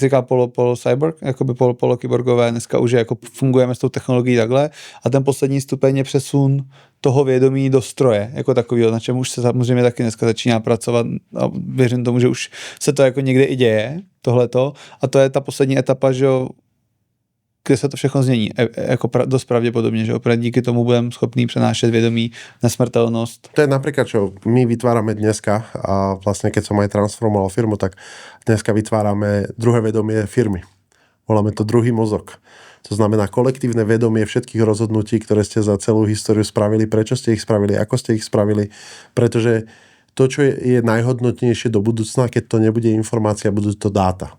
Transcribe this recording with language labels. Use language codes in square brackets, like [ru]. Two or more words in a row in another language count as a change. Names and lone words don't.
[cs] říká, polo cyborg, jakoby polo kyborgové, dneska už jako fungujeme s tou technologií takhle a ten poslední stupeň je přesun toho vědomí do stroje, jako takového, na čem už se samozřejmě taky dneska začíná pracovat a věřím tomu, že už se to jako někde i děje, tohleto, a to je ta poslední etapa, že kde se to všechno změní, jako dost pravděpodobně, že opravdu díky tomu budeme schopní přenášet vědomí, nesmrtelnost. [sk] To je napríklad, čo my vytvárame dneska a vlastne keď som aj transformoval firmu, tak dneska vytvárame druhé vedomie firmy. Voláme to druhý mozog. To znamená kolektívne vedomie všetkých rozhodnutí, ktoré ste za celú históriu spravili, prečo ste ich spravili, ako ste ich spravili, pretože to, čo je najhodnotnejšie do budúcna, keď to nebude informácia, budú to dáta.